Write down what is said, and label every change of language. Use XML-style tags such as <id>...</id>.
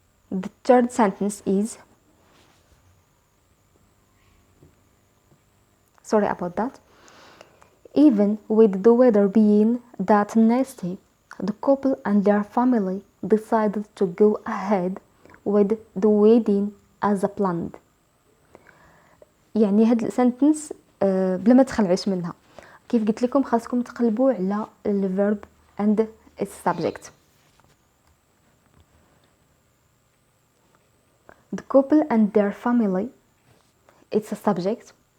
<en>The third sentence is sorry about that. Even with the weather being that nasty, the couple and their family decided to go ahead with the wedding as planned.</en> <ar>يعني هاد السنتنس بلا ما تخلعوش منها. كيف قلت لكم خاصكم تقلبوا على الفيرب</ar> <en>and its subject. The couple and their family, it's a subject.</en>